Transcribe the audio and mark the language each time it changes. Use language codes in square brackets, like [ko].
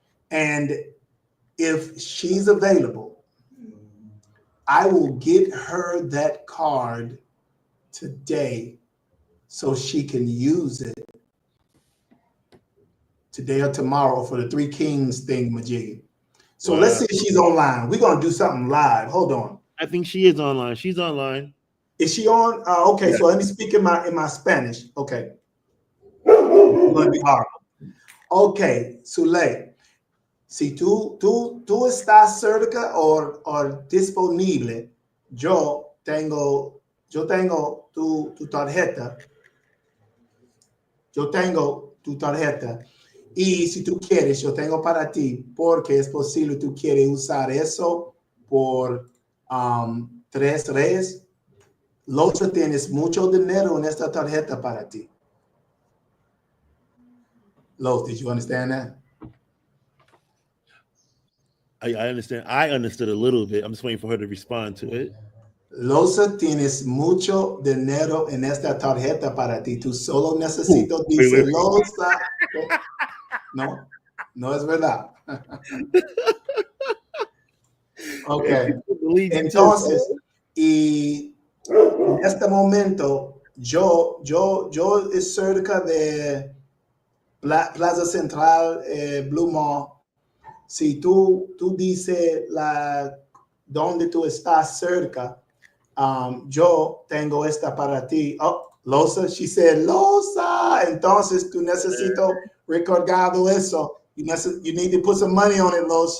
[en] and if she's available, I will get her that card today so she can use it today or tomorrow for the Three Kings thing, Majiggy. So let's see if she's online. We're gonna do something live. Hold on. I think she is online. She's online. Is she on? Okay, Yeah. so let me speak in my Spanish. Okay. It's gonna be horrible. [es] Okay, Sule, si tú estás cerca o disponible, yo tengo tu tarjeta. Yo tengo tu tarjeta. Y si tú quieres, yo tengo para ti, porque es posible tú quieres usar eso por 3 meses. Los tienes mucho dinero en esta tarjeta para ti. [en] Los, did you understand that? I understand. I understood a little bit. I'm just waiting for her to respond to it. [es] Losa, tienes mucho dinero en esta tarjeta para ti. Tú solo necesitas, dice Losa. No, no es verdad. Ok. Entonces, y en este momento, yo es cerca de Plaza Central, Blue Mall. Si tú dices donde tú estás cerca, yo tengo esta para ti. [en] Oh, Losa, she said, [es] Losa. Entonces, tú necesito recordado eso. [en] You need to put some money on it, Losa.